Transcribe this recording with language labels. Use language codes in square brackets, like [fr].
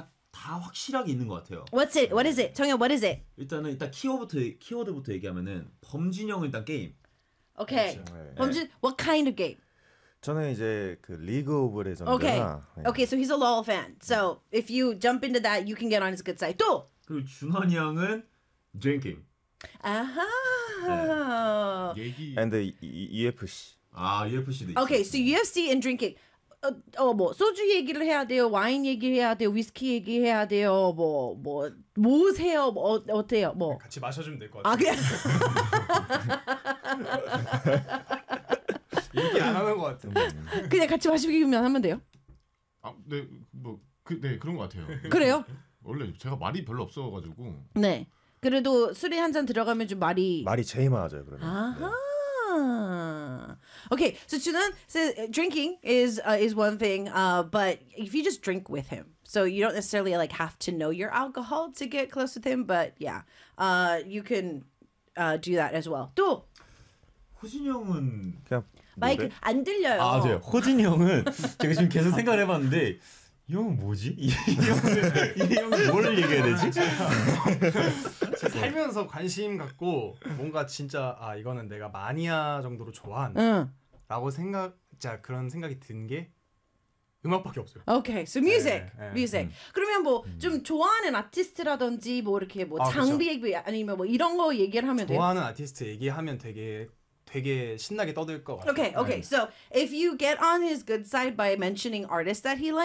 [ko] 다 확실하게 있는 것 같아요. [en] What's it? What is it? 정현, what is it? [ko] 일단은 일단 키워드부터 얘기하면은 범준이 형 일단 게임. [en] 오케이. Okay. 범준, 네. What kind of game? [ko] 저는 이제 그 리그 오브 레전드나. [en] Okay. 네. Okay, so he's a LOL fan. So if you jump into that, you can get on his good side. 또! [ko] 그리고 준환이 형은 drinking. 아하. 네. 얘기. [en] And UFC. [ko] 아 UFC도. [en] Okay, [ko] 있어. [en] so UFC and drinking. [ko] 뭐 소주 얘기를 해야 돼요, 와인 얘기해야 돼요, 위스키 얘기해야 돼요, 뭐 해요, 어때요, 뭐. 같이 마셔주면 될 것 같아요. 아 그냥. 얘기 안 하는 것 같은데. 그냥 같이 마시기만 하면 돼요? 아 네 뭐 그 네 그런 것 같아요. 그래요? 원래 제가 말이 별로 없어가지고 네 그래도 술이 한 잔 들어가면 좀 말이 제일 많아져요 그러면 [en] 아하 네. Okay so Junan says drinking is one thing but if you just drink with him so you don't necessarily like have to know your alcohol to get close with him but yeah you can do that as well 또 [ko] 호진이 형은 그냥 마이크 안 들려요 아 맞아요 호진이 형은 제가 지금 계속 생각을 해봤는데 이 형은 뭐지? 이 형은 뭘 얘기해야 되지? 살면서 관심 갖고 뭔가 진짜 아 이거는 내가 마니아 정도로 좋아한 라고 생각 자 그런 생각이 든 게 음악밖에 없어요. [en] 오케이, okay, so music, 네, 네. music. [ko] 그러면 뭐 좀 좋아하는 아티스트라든지 뭐 이렇게 뭐 장비 얘기 아니면 뭐 이런 거 얘기를 하면 좋아하는 돼요? 아티스트 얘기하면 되게 되게 신나게 떠들 것 같아요. [en] Okay, okay. 네. So if you get on his good side by mentioning artists that he likes.